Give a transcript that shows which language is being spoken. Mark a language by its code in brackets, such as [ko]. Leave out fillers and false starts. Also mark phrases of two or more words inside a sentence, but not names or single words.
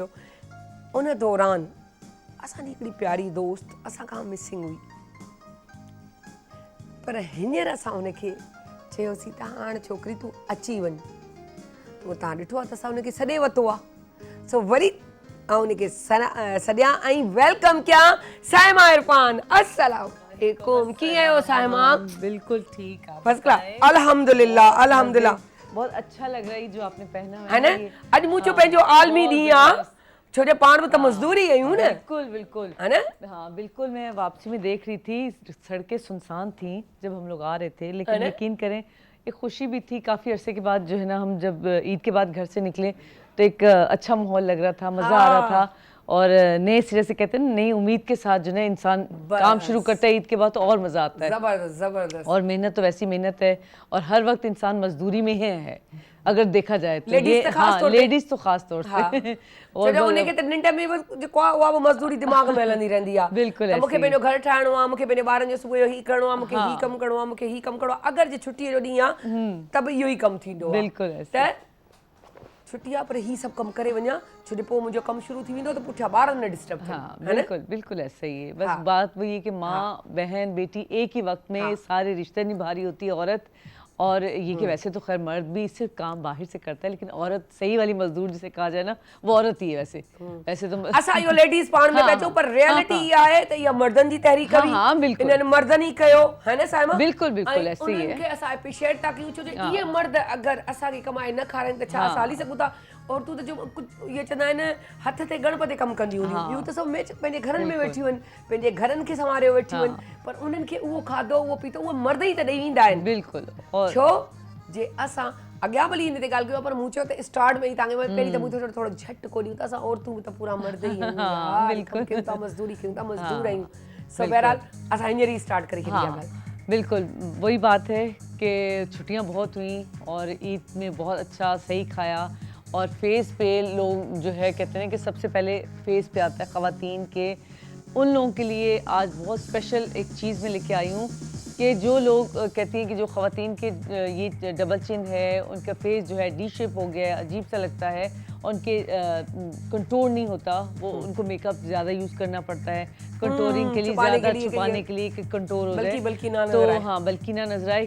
[sd] उन दौरान असांजी हिकिड़ी प्यारी दोस्त असां खां मिसिंग हुई, पर हींअर असां हुनखे चयोसीं त हाणे छोकिरी तूं अची वञ, तो तव्हां ॾिठो आहे त असां हुनखे सॾे वरितो आहे। सो वरी ऐं हुनखे सॾियां ऐं वेलकम कयां साइमा इरफान। [ar] السلام علیکم, [sd] कीअं आहियो साइमा? [ur] بالکل ٹھیک آپ [en] first class, [ar] الحمد لله الحمد لله. [ur] بہت اچھا لگ رہا ہے جو آپ نے پہنا ہے نا, [sd] अॼु मुंहिंजो पंहिंजो आलमी ॾींहुं आहे, छो जो पाण बि त मज़दूरी कयूं न। [ur] بالکل بالکل, ہے نا? ہاں بالکل. میں واپسی میں دیکھ رہی تھی، سڑکیں سنسان تھی جب ہم لوگ آ رہے تھے، لیکن یقین کریں ایک خوشی بھی تھی. کافی عرصے کے بعد جو ہے نا، ہم جب عید کے بعد گھر سے نکلے تو ایک اچھا ماحول لگ رہا تھا، مزا آ رہا تھا, मज़ा आ रहा था। اور نئے سرے سے کہتے ہیں نا، نئی امید کے ساتھ جو ہے انسان کام شروع کرتا ہے عید کے بعد، تو اور مزا آتا ہے. زبردست زبردست. اور محنت تو ویسی محنت ہے، اور ہر وقت انسان مزدوری میں ہی ہے اگر دیکھا جائے تو. لیڈیز تو خاص طور پے, لیڈیز تو خاص طور سے. اور جو [sd] उनखे त निंड में बस जेको आहे उहा बि मज़दूरी दिमाग़ में हलंदी रहंदी आहे। [ur] بالکل, [sd] मूंखे पंहिंजो घर ठाहिणो आहे, मूंखे पंहिंजे ॿारनि जो सुबुह जो ही करिणो आहे, मूंखे ही कमु करिणो आहे, मूंखे ही कमु करिणो आहे। अगरि जे छुटीअ जो ॾींहुं आहे त बि इहो ई कमु थींदो आहे। [ur] بالکل [sd] त छुट्टी आहे पर ही सभु कमु करे वञा, छो जो पोइ मुंहिंजो कमु शुरू थी वेंदो त पुठियां ॿारनि न डिस्टर्ब थियनि। [ur] ہاں بالکل بالکل ایسا ہی ہے۔ بس بات وہی ہے کہ ماں بہن بیٹی ایک ہی وقت میں سارے رشتے نبھا رہی ہوتی ہے عورت. اور یہ کہ ویسے تو خیر مرد بھی صرف کام باہر سے کرتا ہے، لیکن عورت صحیح والی مزدور جسے کہا جائے نا، وہ عورت ہی ہے. ویسے تو [sd] असां इहो लेडीज़ पाण में पइजो, पर रियलिटी इहा आहे त इहा मर्दनि जी तहरीक हुई। [ur] ہاں بالکل, [sd] इन्हनि मर्दनि ई कयो, [ur] ہے نا صائمہ? بالکل بالکل ایسے ہی ہے. [sd] उन्हनि खे असां एप्रिशिएट था कयूं, छो जो इहे मर्द अगरि असांखे कमाए न खाराइनि त छा असां हली सघूं था? औरतूं त जो कुझु इहे चवंदा आहिनि हथ ते गणपति कमु कंदियूं हूंदियूं, ॿियूं त सभु पंहिंजे घरनि में वेठियूं आहिनि, पंहिंजे घरनि खे संभालियो वेठियूं आहिनि, पर उन्हनि खे उहो खाधो उहो पीतो उहे मर्द ई त ॾेई वेंदा आहिनि। [ur] بالکل. [sd] छो जे असां अॻियां भली हिन ते ॻाल्हि कयो, पर मूं चयो त स्टार्ट में ई तव्हांखे पहिरीं त मूं थोरो झटि कोन्हियूं त असां औरतूं त पूरा मर्द ई आहियूं, बिल्कुल कयूं था, मज़दूरी कयूं था, मज़दूर आहियूं। सो बहरहाल असां हींअर ई स्टार्ट करे छॾी आहे। [ur] بالکل وہی بات ہے کہ چھٹیاں بہت ہوئی اور عید میں بہت اچھا صحیح کھایا. اور فیس پے لوگ جو ہے کہتے ہیں کہ سب سے پہلے فیس پے آتا ہے خواتین کے. ان لوگوں کے لیے آج بہت اسپیشل ایک چیز میں لے کے آئی ہوں کہ جو لوگ کہتی ہیں کہ جو خواتین کے یہ [en] double chin [ur] ہے، ان کا فیس جو ہے [en] D shape [ur] ہو گیا ہے، عجیب سا لگتا ہے، اور ان کے کنٹور نہیں ہوتا، وہ ان کو میک اپ زیادہ یوز کرنا پڑتا ہے کنٹورنگ کے لیے، زیادہ چھپانے کے لیے کہ کنٹور ہو جائے، تو ہاں بلکہ نہ نظر آئے.